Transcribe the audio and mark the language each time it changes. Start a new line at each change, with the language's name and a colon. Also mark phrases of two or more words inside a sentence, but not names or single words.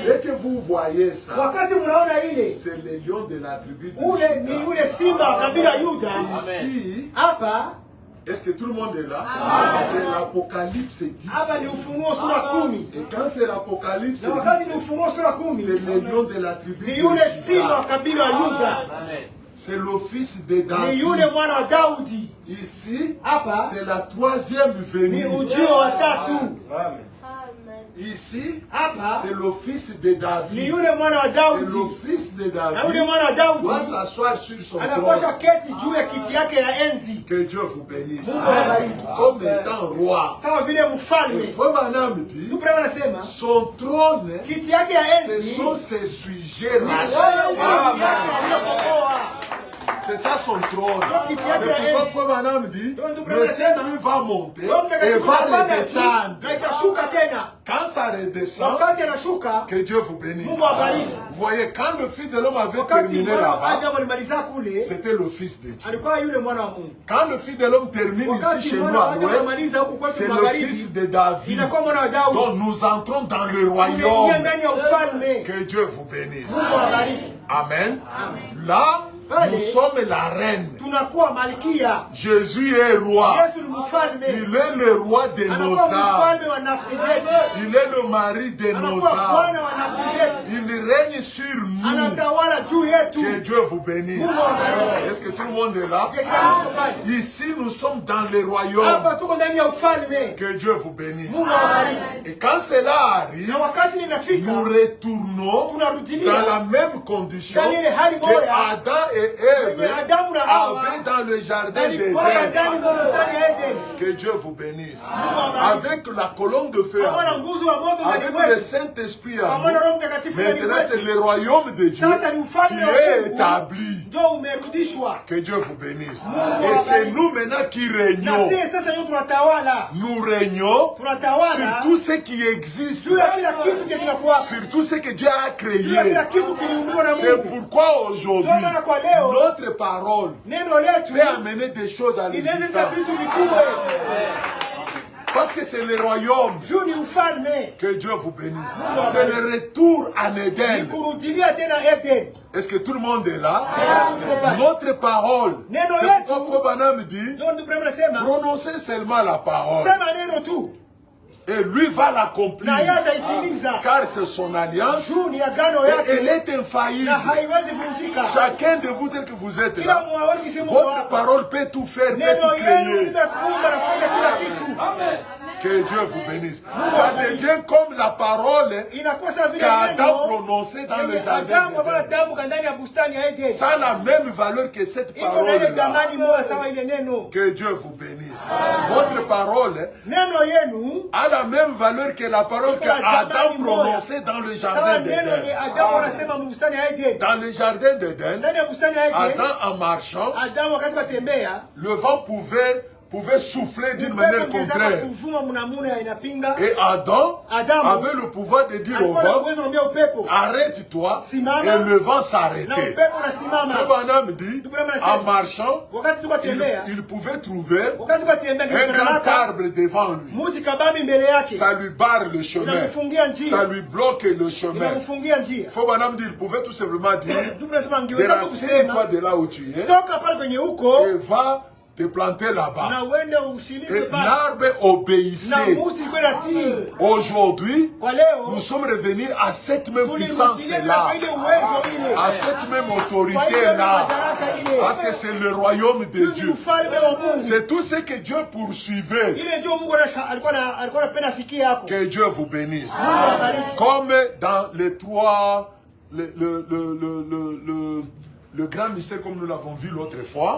French: Dès que vous voyez ça, c'est le lion de la tribu de Juda. Ici, est-ce que tout le monde est là? C'est l'Apocalypse 10. Et quand c'est l'Apocalypse 10, c'est le lion de la tribu de Juda. c'est le fils de David.
Swahili: Ni yule mwana wa Daudi.
French: Ici,
Swahili: Hapa
French: c'est la troisième venue.
Swahili: Ni ujio wa tatu. Amen.
French: Ici,
Swahili: hapa
French: c'est le fils de David.
Swahili: Ni yule mwana wa Daudi.
French: Et le fils de
Swahili: Na David yule mwana wa Daudi
French: doit s'asseoir sur son
Swahili: anapaswa
French: trône.
Swahili: keti juu ya kiti yake ya enzi.
French: Que Dieu vous bénisse.
Swahili: Mungu awabariki.
French: Comme étant roi.
Swahili: Sawa vile mfalme.
French: Et Frère Branham dit,
Swahili: Ndugu Branham anasema
French: son trône,
Swahili: kiti yake ya
French: ce
Swahili: enzi
French: sont ses sujets
Swahili: ni
French: rachetés.
Swahili: wale watu yake aliyokomboa.
French: C'est ça son trône. Donc, il C'est tient à pourquoi elle. Frère Branham dit, Donc, nous le prenons Saint-Esprit va monter
Swahili: Roho
French: et
Swahili: Mtakatifu
French: va
Swahili: anapanda
French: redescendre.
Swahili: na itashuka tena.
French: Quand ça redescend,
Swahili: Wakati anashuka,
French: que Dieu vous bénisse.
Swahili: Mungu awabariki.
French: Vous voyez, quand le Fils de l'homme avait
Swahili: Wakati
French: terminé
Swahili: mwana wa
French: là-bas,
Swahili: Adamu alimaliza kule,
French: c'était le Fils de Dieu.
Swahili: alikuwa yule mwana wa Mungu.
French: Quand le Fils de l'homme termine ici
Swahili: Wakati
French: chez nous
Swahili: mwana wa
French: à
Swahili: Adamu
French: l'ouest,
Swahili: alimaliza huku kwetu
French: c'est le
Swahili: magharibi,
French: Fils de David.
Swahili: inakuwa mwana wa Daudi.
French: Donc nous entrons dans le
Swahili: Tunaingia
French: royaume.
Swahili: ndani ya ufalme.
French: Que Dieu vous bénisse.
Swahili: Mungu awabariki.
French: Amen. Là, nous sommes la reine.
Swahili: Tunakuwa malkia.
French: Jésus est roi.
Swahili: Yesu ni mfalme.
French: Il est le roi de nos
Swahili: Anakuwa
French: âmes.
Swahili: mfalme wa nafsi zetu.
French: Il est le mari de nos
Swahili: Anakuwa bwana
French: âmes.
Swahili: wa nafsi zetu.
French: Il règne sur nous.
Swahili: Anatawala juu yetu.
French: Que Dieu vous bénisse. Est-ce que tout le monde est là? Ici, nous sommes dans le royaume.
Swahili: Hapa tuko ndani ya ufalme.
French: Que Dieu vous bénisse.
Swahili: Mungu awabariki.
French: Et quand cela arrive,
Swahili: Na wakati linafika,
French: nous retournons
Swahili: tunarudilia
French: dans la même condition
Swahili: ndani ile hali
French: que
Swahili: moja
French: Adam et
Swahili: kwenye Ève Adamu na Hawa
French: avaient dans le jardin
Swahili: walikuwa
French: d'Éden.
Swahili: ndani mwa bustani ya Edeni.
French: Que Dieu vous bénisse. Avec la colonne de feu,
Swahili: Pamoja na nguzo wa moto ndani
French: avec
Swahili: mwetu.
French: le Saint-Esprit,
Swahili: Pamoja na Roho Mtakatifu ndani
French: maintenant c'est
Swahili: mwetu.
French: le royaume de Dieu
Swahili: Sasa ni ufalme
French: qui
Swahili: wa
French: est
Swahili: Mungu
French: établi.
Swahili: ndio umerudishwa.
French: Que Dieu vous bénisse. Et c'est nous maintenant qui
Swahili: Na
French: régnons.
Swahili: sisi sasa ndio tunatawala.
French: Nous régnons
Swahili: Tunatawala
French: sur tout ce qui existe,
Swahili: juu ya kila kitu kinakuwa.
French: sur tout ce que Dieu a
Swahili: Juu ya
French: créé.
Swahili: kila kitu kiliumbwa na
French: C'est
Swahili: Mungu.
French: pourquoi aujourd'hui,
Swahili: Ndio maana kwa leo
French: notre parole
Swahili: neno letu
French: peut amener des choses à
Swahili: inaweza
French: l'existence.
Swahili: vitu vikubwa.
French: Parce que c'est le royaume.
Swahili: Juu ni ufalme.
French: Que Dieu vous bénisse. C'est le retour en Éden.
Swahili: Kurudilia tena Eden.
French: Est-ce que tout le monde est là? Notre parole.
Swahili: Neno
French: C'est
Swahili: letu.
French: pourquoi Frère Branham dit,
Swahili: Ndio ndio Branham anasema.
French: prononcez seulement la parole.
Swahili: Sema neno tu.
French: Et lui va l'accomplir.
Swahili: Na yeye ataitimiza.
French: Car c'est son alliance.
Swahili: Juu ni agano
French: Et
Swahili: yake.
French: elle est infaillible.
Swahili: Na haiwezi vunjika.
French: Chacun de vous tel que vous êtes
Swahili: Kila
French: là,
Swahili: mmoja kisema
French: votre parole peut tout faire, peut
Swahili: neno
French: tout
Swahili: yenu
French: créer.
Swahili: linaweza kuumba na kufanya kila kitu.
French: Amen. Que Dieu vous bénisse. Ça devient comme la parole
Swahili: Inakuwa sawa vile
French: qu'Adam
Swahili: neno
French: prononçait dans le
Swahili: yenye
French: jardin
Swahili: Adamu ambaye
French: d'Éden.
Swahili: Adamu ndani ya bustani ya Eden.
French: Ça a la même valeur que cette
Swahili: Iko na ile
French: parole-là.
Swahili: thamani moja sawa ile neno.
French: Que Dieu vous bénisse. Votre parole
Swahili: Neno yenu
French: a la même valeur que la parole qu'Adam prononçait dans le
Swahili: sawa
French: jardin
Swahili: neno yenye
French: d'Éden.
Swahili: Adamu anasema bustani ya Eden.
French: Dans le jardin d'Éden,
Swahili: Ndani ya bustani ya Eden,
French: Adam en marchant,
Swahili: Adamu wakati watembea,
French: le vent pouvait souffler d'une manière
Swahili: upepo ungezaka
French: contraire.
Swahili: kuvuma mnamuna inapinga.
French: Et Adam
Swahili: Adamu
French: avait le pouvoir de dire au
Swahili: alikuwa na
French: vent,
Swahili: uwezo wa kuambia upepo,
French: arrête-toi,
Swahili: Simama.
French: et le vent
Swahili: na
French: s'arrêtait.
Swahili: upepo unasimama.
French: Frère Branham dit, en marchant,
Swahili: Wakati tuko tembea,
French: il pouvait trouver
Swahili: wakati tuko tembea
French: un grand arbre devant lui.
Swahili: muti kabambi mbele yake,
French: Ça lui barre le chemin.
Swahili: inamfungia njia,
French: Ça lui bloque le chemin.
Swahili: inamfungia njia.
French: Frère Branham dit, il pouvait tout simplement dire,
Swahili: Ndugu nasema angeweza tu
French: déracine-toi
Swahili: kusema
French: de là où tu es
Swahili: toka pale kwenye huko
French: et va te planter là-bas.
Swahili: na uende ushiriki
French: Et
Swahili: pale,
French: l'arbre
Swahili: na
French: obéissait.
Swahili: muti kwenda tii.
French: Aujourd'hui,
Swahili: Kwa leo
French: nous sommes revenus à cette même
Swahili: tulirudilia
French: puissance-là,
Swahili: kwa ile uwezo ile,
French: à cette même
Swahili: kwa ile
French: autorité-là,
Swahili: madaraka ile,
French: parce que c'est le royaume de
Swahili: Juu ni
French: Dieu.
Swahili: ufalme wa Mungu.
French: C'est tout ce que Dieu poursuivait.
Swahili: Ile ndio Mungu alikuwa anapenda afikie hapo.
French: Que Dieu vous bénisse.
Swahili: Abariki.
French: Comme dans les trois, le grand mystère, comme nous l'avons vu l'autre fois,